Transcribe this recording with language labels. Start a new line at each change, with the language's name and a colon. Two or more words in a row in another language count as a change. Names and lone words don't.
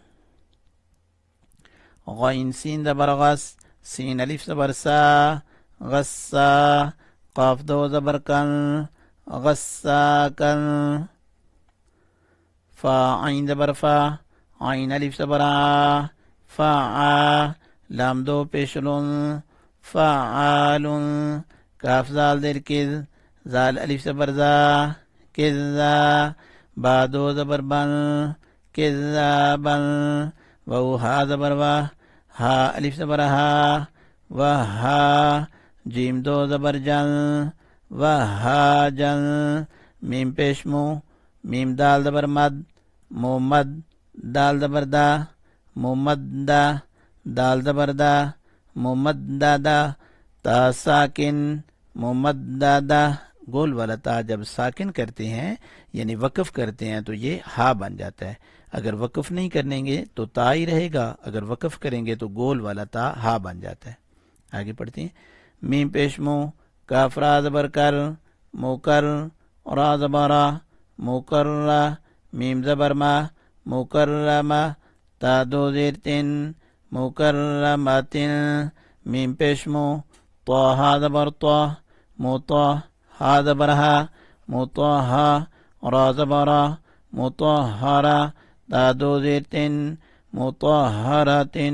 Urdu: غین سین زبر غس سین الف زبر سا غسا قاف 2 زبر کن غساکن. فا عین زبر فا عین الف زبر آ فعا لام 2 پیشلن فعالن. کاف زال در کز زال الف زبر زا کزا با 2 زبر بن کزابن. وو ہا زبر وا ہا الف زبر ہا وہا جیم 2 زبر جن وہاجن. میم پیش مو میم دال زبر مد مومد دال زبر دا مومدا دال زبر دا مومددا. تا ساکن مومددا گول والا تا جب ساکن کرتے ہیں یعنی وقف کرتے ہیں تو یہ ہا بن جاتا ہے. اگر وقف نہیں کریں گے تو تا ہی رہے گا, اگر وقف کریں گے تو گول والا تا ہا بن جاتا ہے. آگے پڑھتے ہیں میم پیش مو کاف را زبر کر موکر را زبرا موکرہ میم زبر ما مکرمہ تا 2 زیر 3 مکرمتن. میم پیش مو طا ہا زبر طا موطا ہا زبر ہا موطہا را زبرا مطہرہ تا 2 زیر 3 مطہرتن.